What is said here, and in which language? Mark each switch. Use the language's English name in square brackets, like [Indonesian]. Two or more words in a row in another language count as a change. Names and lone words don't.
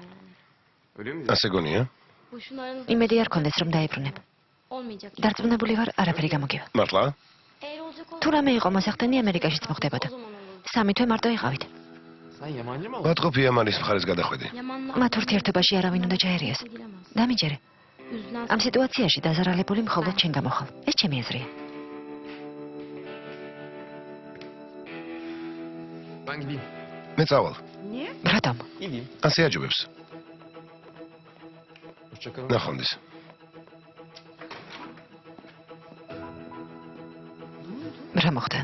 [Turkish] Öyle mi? [Georgian] ასე გონია? იმედი არ კონდეს რომ დაიბრუნებ. დარწმუნებული ვარ, არაფერი გამოგივა. მართლა? თუ რამე იყო მოსახდენი ამერიკაშიც მოხდებოდა. სამი თვე მარტო იყავით. [Turkish] Sen yabancı mı oldun? [Georgian] ვატყობი ამანის მხარეს გადახვედი. მათ ურთიერთობაში არავინ უნდა ჩაერიოს. დამიჯერე. ამ სიტუაციაში დაზარალებული მხოლოდ შენ გამოხვალ. ეს ჩემი აზრია. [Turkish] Ben gideyim. [Georgian] მე წავალ. [Turkish] Niye? [Georgian] რატომ? [Turkish] Gideyim. [Georgian] ასე აჯობებს. [Turkish] Hoşça kalın. [Georgian] ნახონდის. რა მოხდა?